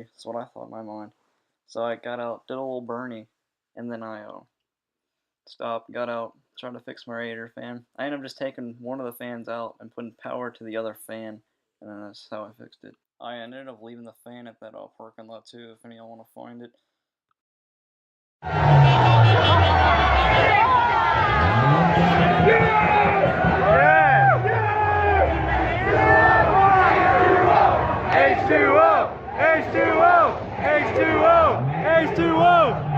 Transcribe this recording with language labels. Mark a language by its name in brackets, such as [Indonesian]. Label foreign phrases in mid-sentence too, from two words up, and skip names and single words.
[English] That's what I thought in my mind. So I got out, did a little Bernie, and then I stopped, got out, tried to fix my radiator fan. I ended up just taking one of the fans out and putting power to the other fan, and then that's how I fixed it. I ended up leaving the fan at that parking lot too, if any of y'all want to find it. H2O! H2O! H2O! H2O!